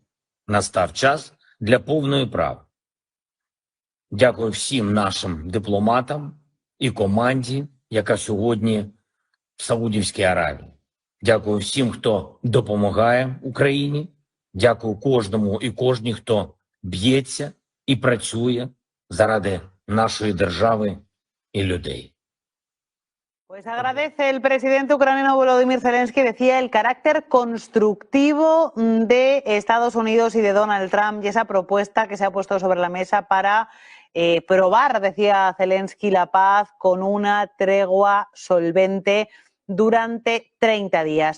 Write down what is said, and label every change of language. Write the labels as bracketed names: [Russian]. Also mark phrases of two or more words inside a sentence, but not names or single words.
[Ukrainian] Настав час для повної правди. Дякую всім нашим дипломатам і команді, яка сьогодні в Саудівській Аравії. Дякую всім, хто допомагає Україні. Дякую кожному і кожній, хто б'ється і працює заради нашої держави і людей. [Spanish] Pues agradece el presidente ucraniano Volodymyr Zelensky, decía, el carácter constructivo de Estados Unidos y de Donald Trump y esa propuesta que se ha puesto sobre la mesa para probar, decía Zelensky, la paz con una tregua solvente durante 30 días.